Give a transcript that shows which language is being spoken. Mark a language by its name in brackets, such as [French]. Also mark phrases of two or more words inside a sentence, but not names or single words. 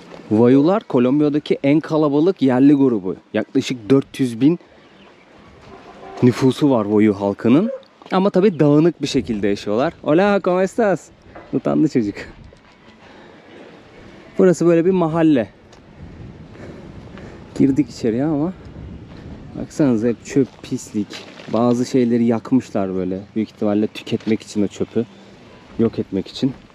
[Turkish] Vayular Kolombiya'daki en kalabalık yerli grubu. Yaklaşık 400 bin nüfusu var Vayu halkının. Ama tabii dağınık bir şekilde yaşıyorlar. [Spanish] Hola, ¿cómo estás? [Turkish] Utandı çocuk. Burası böyle bir mahalle. Girdik içeriye ama baksanıza hep çöp, pislik. Bazı şeyleri yakmışlar böyle. Büyük ihtimalle tüketmek için o çöpü. Yok etmek için.